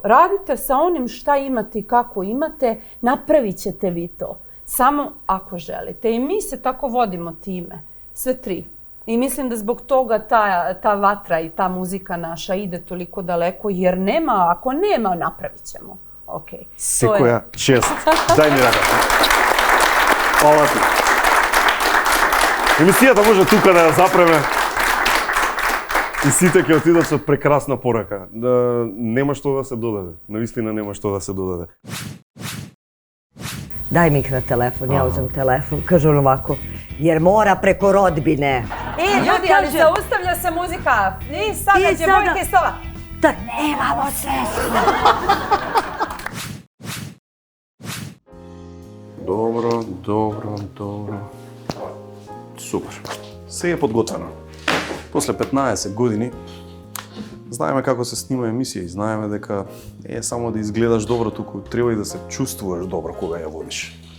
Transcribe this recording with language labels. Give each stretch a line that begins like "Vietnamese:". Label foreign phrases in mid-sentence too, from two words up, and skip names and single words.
Serbian: Radite sa onim šta imate i kako imate, napravit ćete vi to. Samo ako želite. I mi se tako vodimo time. Sve 3. I mislim da zbog toga ta vatra i ta muzika naša ide toliko daleko, jer ako nema, napravit ćemo. Okay.
Macedonian: Секоја чест. Дај ми рака. Хвала ти. Емисијата може тука да ја запреме. И сите ќе отидат со прекрасна порака. Нема што да се додаде. Навистина нема што да се додаде.
Serbian: Daj mi ih na telefon, ja uzem telefon. Kažu ovako, jer mora preko rodbine. Ljudi, ali zaustavlja se muzika. I sada djevojke iz toga. Da nemamo sestru.
Macedonian: Добро. Супер. Се е подготвено. После 15 години знаеме како се снима емисија и знаеме дека не е само да изгледаш добро, туку треба и да се чувствуваш добро кога ја водиш.